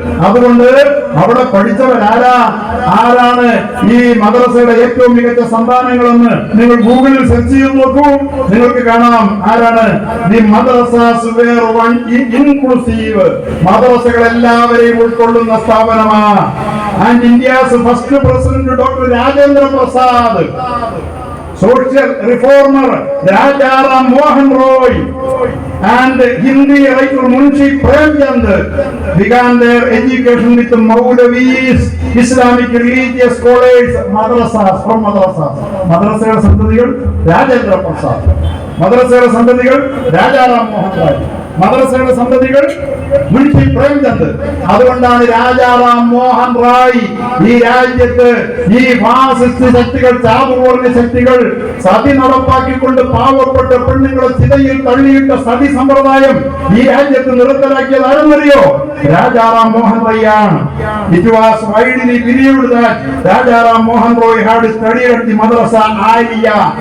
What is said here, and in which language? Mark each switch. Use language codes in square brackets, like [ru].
[ml] അതുകൊണ്ട് അവിടെ പഠിച്ചവരാരാണ് ഈ മദ്രസയുടെ ഏറ്റവും മികച്ച സന്താനങ്ങളെന്ന് നിങ്ങൾ ഗൂഗിളിൽ സെർച്ച് ചെയ്ത് നോക്കൂ. നിങ്ങൾക്ക് കാണാം ആരാണ്. [en] The madrasas were one inclusive. [ml] മദ്രസകൾ എല്ലാവരെയും ഉൾക്കൊള്ളുന്ന സ്ഥാപനമാണ്. [en] And India's first president doctor Rajendra Prasad, social reformer Rajaram Mohan Roy, and Hindi writer Munshi Premchand began their education with Maulavis, Islamic religious scholars, madrasas, from madrasas. [ml] Madrasയുടെ സന്തതികൾ രാജേന്ദ്ര പ്രസാദ്, മദ്രസയുടെ സന്തതികൾ രാജാറാം മോഹൻ റോയ്, മദ്രസയുടെ സന്തതികൾ മുൻഷി പ്രേംചന്ദ്. അതുകൊണ്ടാണ് രാജാറാം മോഹൻ റായ് ഈ രാജ്യത്ത് ഈ ഫാസിസ്റ്റ് ശക്തികൾ, ചാതുർവർണ്ണ ശക്തികൾ സതി നടപ്പാക്കിക്കൊണ്ട് പാവപ്പെട്ട പെണ്ണുങ്ങളെ ചിതയിൽ തള്ളിയിട്ട സതി സമ്പ്രദായം ഈ രാജ്യത്ത് നിർത്തലാക്കിയത് ആരെന്നറിയോ? Rajaram Mohan റോയാണ്. [en] It was widely believed that Rajaram Mohan Roy had studied at the Madrasa Aliya.